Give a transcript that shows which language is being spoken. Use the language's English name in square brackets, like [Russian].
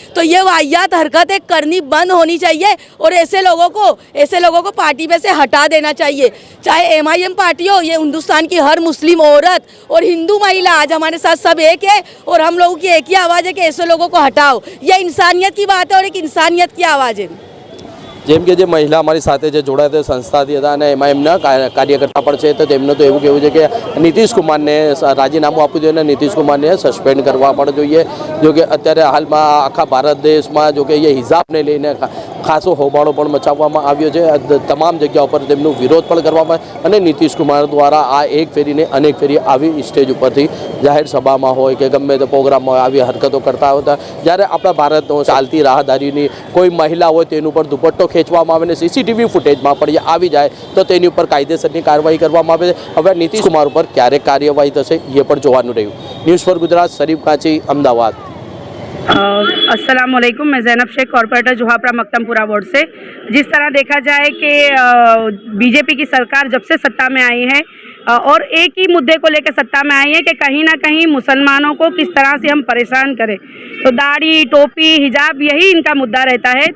[Hindi] तो ये वाहियात हरकतें करनी बंद होनी चाहिए, और ऐसे लोगों को पार्टी में से हटा देना चाहिए। चाहे एमआईएम पार्टी हो, ये हिंदुस्तान की हर मुस्लिम औरत और हिंदू महिला आज हमारे साथ सब एक है, और हम लोगों की एक ही आवाज़ है कि ऐसे लोगों को हटाओ। ये इंसानियत की बात है और एक इंसानियत की आवाज़ है। [Gujarati] જેમ કે જે મહિલા અમારી સાથે જે જોડાયા સંસ્થાથી હતા અને એમાં એમના કાર્યકર્તા પણ છે, તો તેમનું તો એવું કહેવું છે કે નીતિશ કુમારને રાજીનામું આપવું જોઈએ અને નીતિશ કુમારને સસ્પેન્ડ કરવા પણ જોઈએ. જો કે અત્યારે હાલમાં આખા ભારત દેશમાં જો કે એ હિજાબને લઈને ખાસો હોબાળો પણ મચાવવામાં આવ્યો છે. તમામ જગ્યાઓ પર તેમનો વિરોધ પણ કરવામાં અને નીતિશ કુમાર દ્વારા આ એક ફેરીને અનેક ફેરી આવી સ્ટેજ ઉપરથી જાહેર સભામાં હોય કે ગમે તે પ્રોગ્રામમાં હોય આવી હરકતો કરતા હતા. જ્યારે આપણા ભારતનો ચાલતી રાહદારીની કોઈ મહિલા હોય તેનું પર દુપટ્ટો ખેંચવામાં આવે અને સીસીટીવી ફૂટેજમાં પણ આવી જાય તો તેની ઉપર કાયદેસરની કાર્યવાહી કરવામાં આવે. હવે નીતિશ કુમાર ઉપર ક્યારે કાર્યવાહી થશે એ પણ જોવાનું રહ્યું. [Hindi] न्यूज़ फॉर गुजरात, शरीफ कांची, अहमदाबाद. अस्सलाम वालेकुम, मैं ज़ैनब शेख, कॉर्पोरेटर जोहापरा मक्तमपुरा वार्ड से। जिस तरह देखा जाए कि बीजेपी की सरकार जब से सत्ता में आई है और एक ही मुद्दे को लेकर सत्ता में आई है कि कहीं ना कहीं मुसलमानों को किस तरह से हम परेशान करें, तो दाढ़ी, टोपी, हिजाब यही इनका मुद्दा रहता है।